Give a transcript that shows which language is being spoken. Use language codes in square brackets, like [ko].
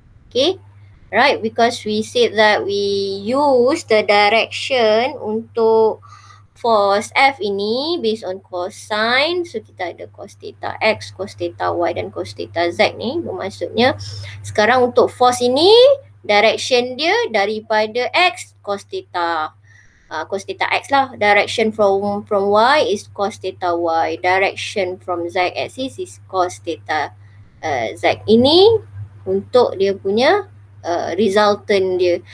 [en] Okay, right, because we said that we use the direction [ms] untuk [en] force F [ms] ini [en] based on cosine. [ms] So kita ada cos theta X, cos theta Y dan cos theta Z ni. Bermaksudnya sekarang untuk force ini direction dia daripada X cos theta X lah. [en] Direction from Y is cos theta Y. Direction from Z axis is cos theta Z. [ms] Ini untuk dia punya resultant dia.